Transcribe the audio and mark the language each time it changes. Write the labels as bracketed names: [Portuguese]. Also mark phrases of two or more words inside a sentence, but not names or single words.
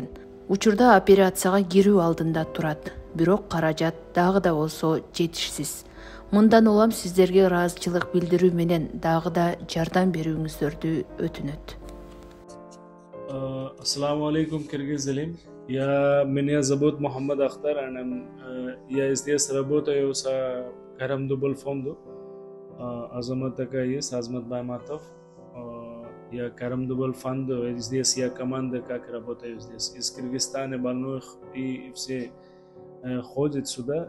[Kyrgyz] Учурда операцияга кирүү алдында турат, бирок каражат дагы да болсо жетишсиз. Мындан улам сиздерге ыраазычылык билдирүү менен дагы да жардам берүүңүздөрдү өтүнөт. [Arabic] السلام عليكم Киргизелим. [Russian] Меня зовут Мухаммад Ахтар, я здесь работаю с Кайрымдуу Бол фонду. Азамат такая есть, Азамат Байматов. Я Кайрымдуу Бол фонду, здесь я команда, как работаю здесь. Из Кыргызстана больных и все ходят сюда.